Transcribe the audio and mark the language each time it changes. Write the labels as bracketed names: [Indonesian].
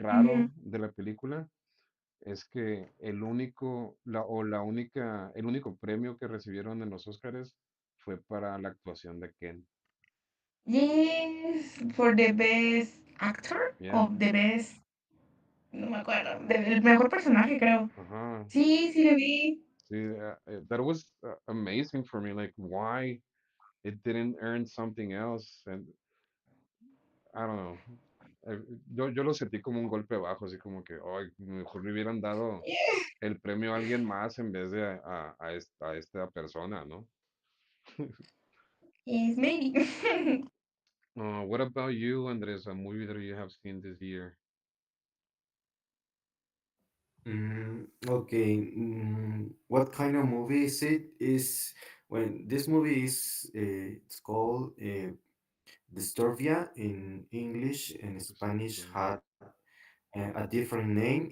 [Spanish] raro de la película es que la única, el único premio que recibieron en los Oscars fue para la actuación de Ken. [English] Yes, for the best actor Yeah. of the best, [Spanish] no me acuerdo, del mejor personaje, creo. Ajá. Sí, sí lo vi. Sí, [English] that was amazing for me. Like, why it didn't earn something else? And I don't know. [Spanish] Yo lo sentí como un golpe bajo, así como que, ay, mejor le hubieran dado el premio a alguien más en vez de a esta persona, ¿no? [English] Yes, maybe. What about you, Andres? A movie that you have seen this year? Okay. What kind of movie is it? Is when this movie is it's called Disturbia in English and Spanish had a different name.